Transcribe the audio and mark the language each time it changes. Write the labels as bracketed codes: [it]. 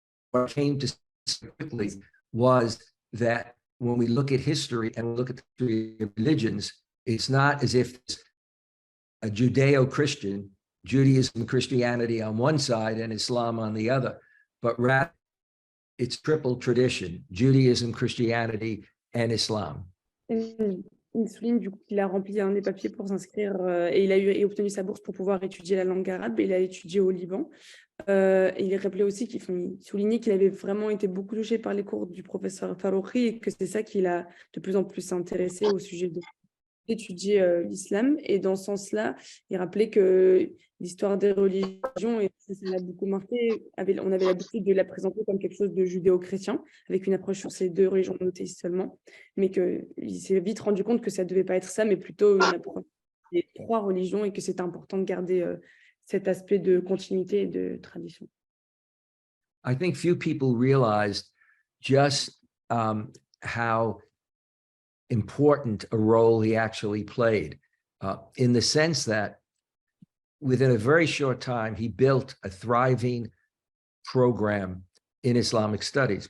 [en] What came to quickly was that when we look at history and look at the history of religions, it's not as if it's a Judeo-Christian, Judaism, Christianity on one side and Islam on the other, but rather it's triple tradition, Judaism, Christianity, and Islam. [fr] Il souligne du coup qu'il a rempli des papiers pour s'inscrire et il a obtenu sa bourse pour pouvoir étudier la langue arabe. Il a étudié au Liban. Et il rappelait aussi qu'il soulignait qu'il avait vraiment été beaucoup touché par les cours du professeur Al-Faruqi et que c'est ça qui l'a de plus en plus intéressé au sujet d'étudier l'islam. Et dans ce sens-là, il rappelait que l'histoire des religions, et ça l'a beaucoup marqué, on avait l'habitude de la présenter comme quelque chose de judéo-chrétien, avec une approche sur ces deux religions monothéistes seulement, mais qu'il s'est vite rendu compte que ça ne devait pas être ça, mais plutôt une approche des trois religions et que c'était important de garder cet aspect de continuité et de tradition. [en] I think few people realized just how important a role he actually played, in the sense that within a very short time, he built a thriving program in Islamic studies.